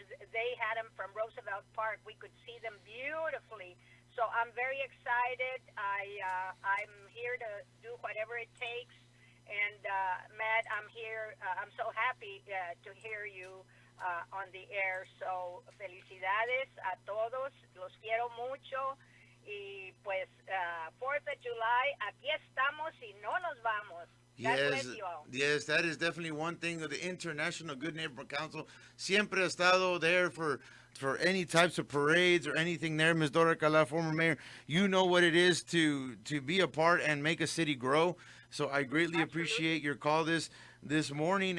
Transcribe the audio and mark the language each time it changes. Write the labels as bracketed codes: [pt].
[en] They had them from Roosevelt Park. We could see them beautifully. So I'm very excited. I'm here to do whatever it takes. And Matt, I'm here. I'm so happy to hear you on the air. So [es] felicidades a todos. Los quiero mucho. Y pues 4th of July, aquí estamos y no nos vamos. [en] Yes, that is definitely one thing of the International Good Neighborhood Council. [es] Siempre ha estado [en] there for any types of parades or anything there. Ms. Dora Alcalá, former mayor, you know what it is to be a part and make a city grow. So I greatly appreciate your call this morning.